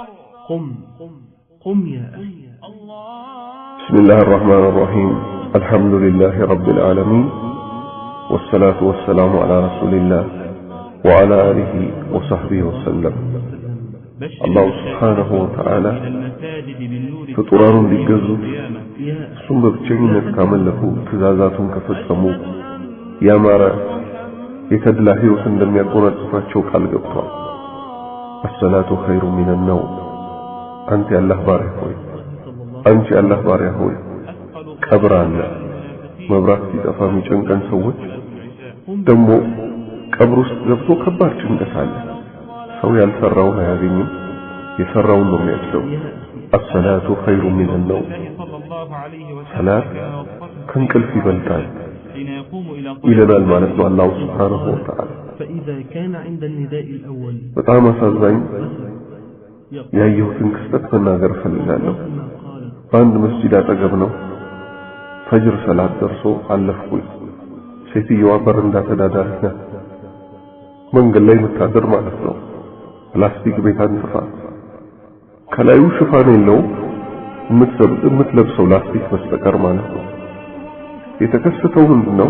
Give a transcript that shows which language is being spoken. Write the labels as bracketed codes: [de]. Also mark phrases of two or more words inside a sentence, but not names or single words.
[ar] قم يا أخي. بسم الله الرحمن الرحيم. الحمد لله رب العالمين، والصلاة والسلام على رسول الله وعلى آله وصحبه وسلم. الله سبحانه وتعالى [am] ፍጡራኑ እንዲገዙት እሱን በብቸኝነት ካመለኩ ትእዛዛቱን ከፈጸሙ ያማረ የተድላ ሕይወት እንደሚያጎናጽፋቸው ቃል ገብቷል። [ar] الصلاة خير من النوم። [am] አንተ የአላህ ባሪያ ሆይ፣ አንቺ የአላህ ባሪያ ሆይ፣ ቀብር አለ። መብራት ሲጠፋ የሚጨንቀን ሰዎች ደግሞ ቀብር ውስጥ ገብቶ ከባድ ጭንቀት አለ። ሰው ያልሰራውን አያገኝም፣ የሰራውን ነው የሚያጭደው። [ar] الصلاة خير من النوم። [am] ሰላት ከእንቅልፍ ይበልጣል ይለናል ማለት ነው [ar] الله سبحانه وتعالى። [am] በጣም አሳዛኝ ያየሁትን ክስተት መናገር እፈልጋለሁ። በአንድ መስጂድ አጠገብ ነው። ፈጅር ሰላት ደርሶ አለፍኩኝ። ሴትዮዋ በረንዳ ተዳዳሪ ናት። መንገድ ላይ የምታድር ማለት ነው። ፕላስቲክ ቤት አንጥፋ ከላዩ ሽፋን የለውም የምትለብሰው ላስቲክ በስተቀር ማለት ነው። የተከሰተው ምንድነው?